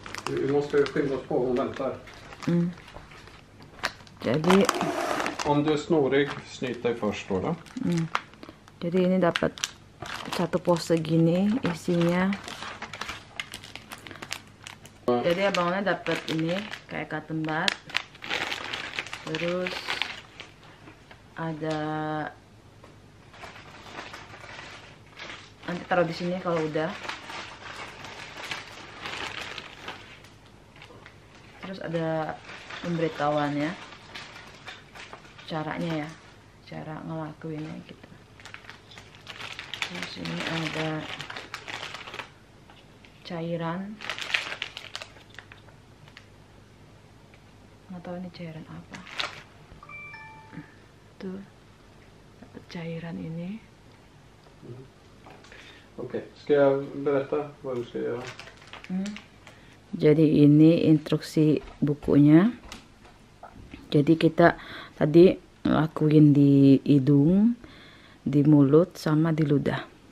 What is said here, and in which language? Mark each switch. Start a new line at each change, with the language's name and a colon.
Swedish: Vi måste skynda oss på, hon väntar.
Indonesian: Jadi
Swedish: Om du är snorig, snyt dig först då.
Indonesian: Jadi ini dapat 1 pose gini isinya. Jadi abangnya dapat ini kayak cotton bud. Terus ada, nanti taruh di sini kalau udah. Terus ada pemberitahuannya, caranya ya, cara ngelakuinnya gitu. Terus ini ada cairan, nggak tahu ini cairan apa. Tuh dapat cairan ini.
Swedish: Okej, ska jag berätta vad du ska göra?
Indonesian: Jadi ini instruksi bukunya. Jadi kita tadi lakuin di hidung, di mulut, sama di ludah.